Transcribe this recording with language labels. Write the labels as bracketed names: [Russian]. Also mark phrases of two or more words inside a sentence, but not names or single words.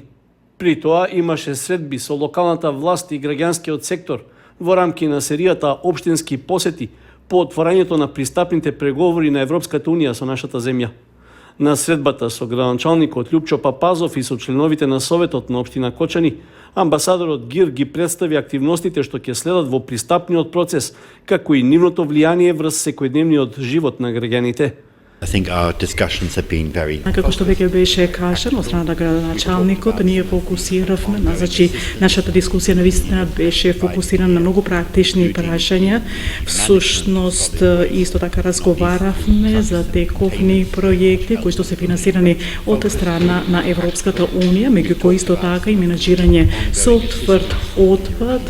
[Macedonian] При тоа имаше средби со локалната власт и граѓанскиот сектор во рамки на серијата општински посети по отворањето на пристапните преговори на Европската Унија со нашата земја. На средбата со градоначалникот Љупчо Папазов и со членовите на Советот на општина Кочани, амбасадорот Гир ги представи активностите што ќе следат во пристапниот процес, како и нивното влијание врз секојдневниот живот на граѓаните. [English] I think our discussions have been very... [Macedonian] Како што веќе беше кажано од страна на градоначалникот, ние фокусиравме, нашата дискусија навистина беше фокусирана на многу практични прашања. Всушност, исто така разговаравме за тековни проекти кои што се финансирани од страна на Европската Унија, меѓу кои исто така и менаџирање со тврд отпад.